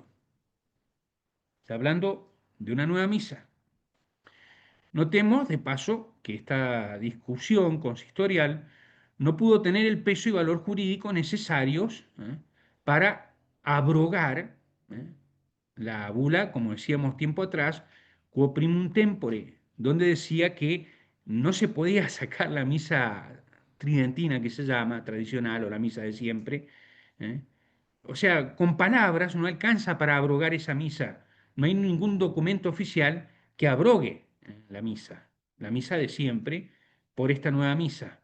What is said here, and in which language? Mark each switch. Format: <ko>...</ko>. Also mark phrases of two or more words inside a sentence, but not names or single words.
<es>Está hablando de una nueva misa. Notemos, de paso, que esta discusión consistorial no pudo tener el peso y valor jurídico necesarios para abrogar la bula, como decíamos tiempo atrás,</es> <la>quo primum tempore,</la> <es>donde decía que no se podía sacar la misa tridentina, que se llama tradicional, o la misa de siempre. ¿eh? O sea, con palabras no alcanza para abrogar esa misa. No hay ningún documento oficial que abrogue la misa de siempre, por esta nueva misa.</es>